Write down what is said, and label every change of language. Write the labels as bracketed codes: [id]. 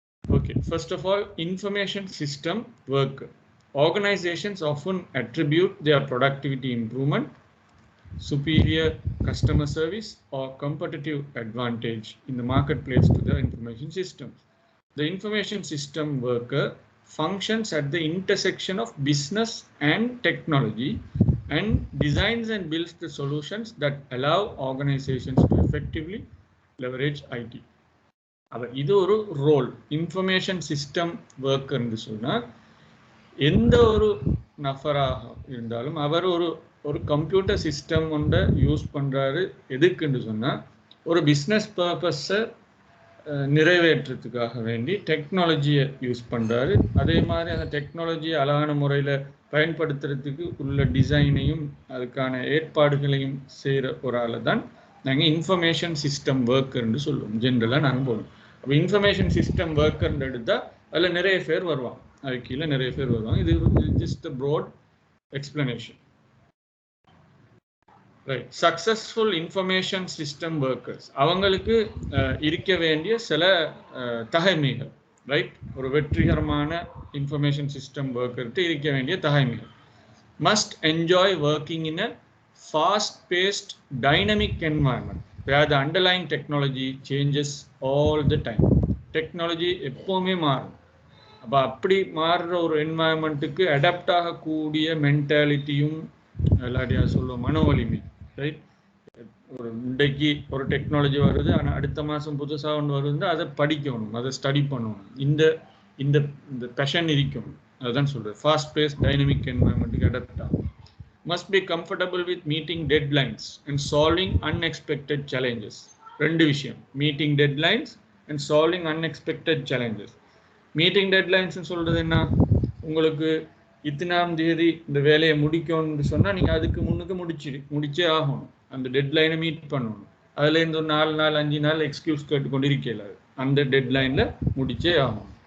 [en] Okay, first of all, information system worker. Organizations often attribute their productivity improvement, superior customer service, or competitive advantage in the marketplace to the information systems. The information system worker functions at the intersection of business and technology and designs and builds the solutions that allow organizations to effectively leverage IT. [ta] இது ஒரு role. Information system ஒர்க்கர்னு சொன்னால் எந்த ஒரு நபராக இருந்தாலும் அவர் ஒரு computer system ஒன்றை use பண்ணுறாரு. எதுக்குன்னு சொன்னால் ஒரு பிஸ்னஸ் பர்பஸை நிறைவேற்றுறதுக்காக வேண்டி டெக்னாலஜியை யூஸ் பண்ணுறாரு. அதே மாதிரி அந்த டெக்னாலஜியை அழகான முறையில் பயன்படுத்துறதுக்கு உள்ள டிசைனையும் அதுக்கான ஏற்பாடுகளையும் செய்கிற ஒரு ஆளை தான் நாங்கள் இன்ஃபர்மேஷன் சிஸ்டம் ஒர்க்கர்னு சொல்லுவோம். ஜென்ரலாக நாங்கள் போடுவோம். அப்போ இன்ஃபர்மேஷன் சிஸ்டம் ஒர்க்கர்னு எடுத்தால் அதில் நிறைய பேர் வருவாங்க, அதுக்கு கீழே நிறைய பேர் வருவாங்க. இது just [en] a broad explanation, right? Successful information system workers, [ta] அவங்களுக்கு இருக்க வேண்டிய சில தகைமைகள், ரைட்? ஒரு வெற்றிகரமான இன்ஃபர்மேஷன் சிஸ்டம் ஒர்க்கர்கிட்ட இருக்க வேண்டிய தகைமைகள். [en] must enjoy working in a fast-paced dynamic environment where the underlying technology changes all the time. [ta] Technology எப்போவுமே மாறும். அப்போ அப்படி மாறுற ஒரு என்வாயன்மெண்ட்டுக்கு அடாப்ட் ஆகக்கூடிய மென்டாலிட்டியும் எல்லாரையா சொல்லுவோம் மன வலிமை, ரைட்? ஒரு இன்றைக்கு ஒரு டெக்னாலஜி வருது, ஆனால் அடுத்த மாதம் புதுசாக ஒன்று வருது, அதை படிக்கணும், அதை ஸ்டடி பண்ணணும். இந்த பேஷன் இருக்கணும். அதுதான் சொல்கிறேன். ஃபாஸ்ட் பேஸ் டைனமிக் என்வாயன்மெண்ட்டுக்கு அடாப்ட் ஆகும். [en] must be comfortable with meeting deadlines and solving unexpected challenges. [ta] ரெண்டு விஷயம், meeting deadlines and solving unexpected challenges. Meeting டெட்லைன்ஸ்னு சொல்கிறது என்ன? உங்களுக்கு இத்தனாம் தேதி இந்த வேலையை முடிக்கணும்னு சொன்னால் நீங்கள் அதுக்கு முன்னுக்கு முடிச்சே ஆகணும். அந்த டெட்லைனை மீட் பண்ணணும். அதுலேருந்து ஒரு 4 நாள் 5 நாள் எக்ஸ்கியூஸ் கேட்டுக்கொண்டு இருக்கல, அந்த டெட்லைனில் முடிச்சே ஆகணும்.